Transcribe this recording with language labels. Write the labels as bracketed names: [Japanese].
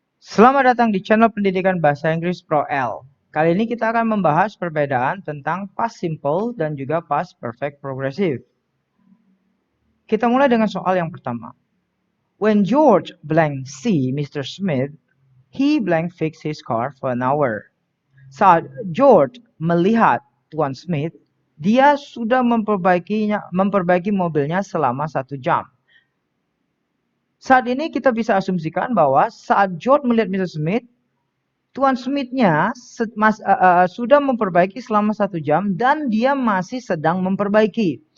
[Indonesian] Selamat datang di channel pendidikan bahasa Inggris Pro L. Kali ini kita akan membahas perbedaan tentang past simple dan juga past perfect progressive. Kita mulai dengan soal yang pertama. [English] When George blank see Mr. Smith, he blank fix his car for an hour. [Indonesian] Saat George melihat Tuan Smith, dia sudah memperbaiki mobilnya selama 1 jam. Saat ini kita bisa asumsikan bahwa saat George melihat Mr. Smith, Tuan Smith-nya sudah memperbaiki selama 1 jam dan dia masih sedang memperbaiki.